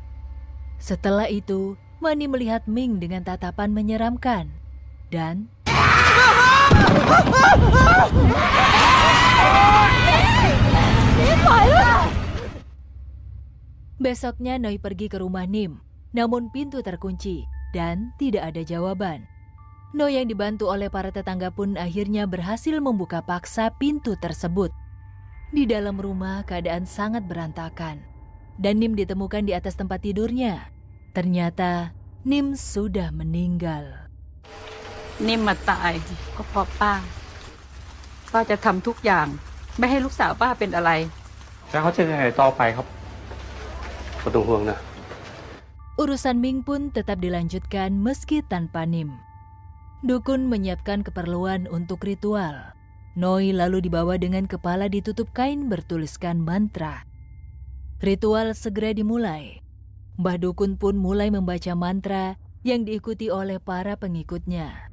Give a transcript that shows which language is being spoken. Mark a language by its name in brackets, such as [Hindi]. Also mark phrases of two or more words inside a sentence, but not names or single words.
[Indonesian] Setelah itu, Mani melihat Ming dengan tatapan menyeramkan dan besoknya Noi pergi ke rumah Nim, namun pintu terkunci dan tidak ada jawaban. Noi yang dibantu oleh para tetangga pun akhirnya berhasil membuka paksa pintu tersebut. Di dalam rumah keadaan sangat berantakan dan Nim ditemukan di atas tempat tidurnya. Ternyata Nim sudah meninggal. [Thai] นิ่มมาตายก็เพราะป้าป้าจะทำทุกอย่างไม่ให้ลูกสาวป้าเป็นอะไร แล้วเขาจะยังไงต่อไปครับก็ต้องห่วงนะ [Indonesian] Urusan Ming pun tetap dilanjutkan meski tanpa Nim. Dukun menyiapkan keperluan untuk ritual. Noi lalu dibawa dengan kepala ditutup kain bertuliskan mantra. Ritual segera dimulai. Mbah Dukun pun mulai membaca mantra yang diikuti oleh para pengikutnya.